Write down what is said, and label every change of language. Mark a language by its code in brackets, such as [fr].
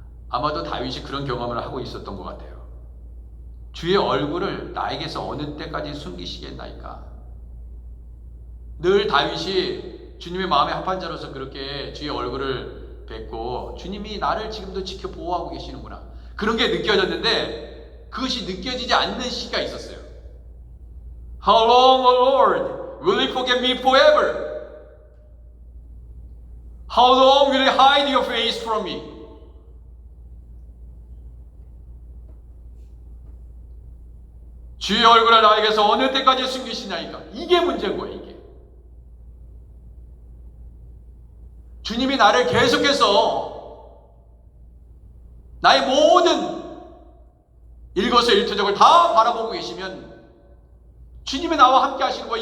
[ko] 아마도 다윗이 그런 경험을 하고 있었던 것 같아요. 주의 얼굴을 나에게서 어느 때까지 숨기시겠나이까? 늘 다윗이 주님의 마음에 합한 자로서 그렇게 주의 얼굴을 뵙고 주님이 나를 지금도 지켜 보호하고 계시는구나, 그런 게 느껴졌는데 그것이 느껴지지 않는 시기가 있었어요. [en] How long, O Lord, will you forget me forever? How long will you hide your face from me? [ko] 주의 얼굴을 나에게서 어느 때까지 숨기시나이까? 이게 문제인 거예요, 이게. 주님이 나를 계속해서 나의 모든 일거수일투족을 다 바라보고 계시면 주님이 나와 함께 하시는구나.